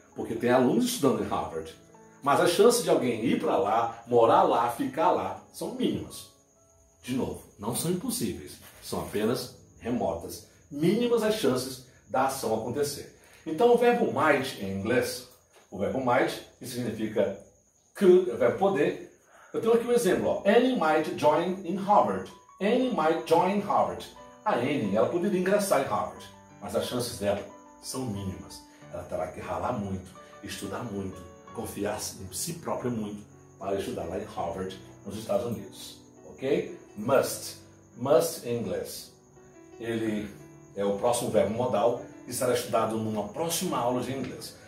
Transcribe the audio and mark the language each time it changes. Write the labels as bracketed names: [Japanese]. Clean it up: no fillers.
[Portuguese] Porque tem alunos estudando em Harvard. Mas as chances de alguém ir para lá, morar lá, ficar lá, são mínimas. De novo, não são impossíveis. São apenas remotas. Mínimas as chances da ação acontecer. Então o verbo might em inglês, o verbo might, que significa could, o verbo poder. Eu tenho aqui um exemplo, ó. [English] Annie might join in Harvard. Annie might join Harvard. [Portuguese] A Annie, ela poderia ingressar em Harvard, mas as chances dela são mínimas. Ela terá que ralar muito, estudar muito, confiar em si própria muito para estudar lá em Harvard, nos Estados Unidos. Ok? Must. Must em inglês. Ele é o próximo verbo modal que será estudado numa próxima aula de inglês.